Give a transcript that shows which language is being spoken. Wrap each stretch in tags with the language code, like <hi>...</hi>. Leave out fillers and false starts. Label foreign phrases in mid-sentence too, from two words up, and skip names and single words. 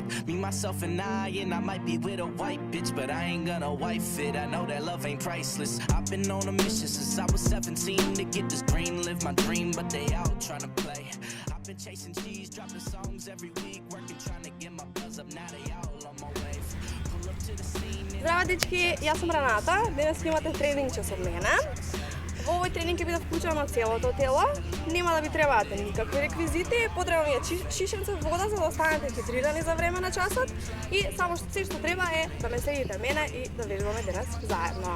<en>Me, myself, and I might be with a white bitch, but I ain't gonna wife it. I know that love ain't priceless. I've been on a mission since I was 17 to get this green, live my dream, but they out trying to play. I've been chasing cheese, dropping songs every week, working trying to get my buzz up. Now they all on my way. Pull up to the scene.</en> <mk>Здраво, дечки, јас сум Раната. Денес имате тренинг час од мене. Во овој тренинг ќе биде вклучено целото тело. Нема да ви требаат никакви реквизити, потребно ви е шишенце вода за да останете хидрирани за време на часот и само се што треба е да ме следите мене и да вежбаме денес заедно.</mk>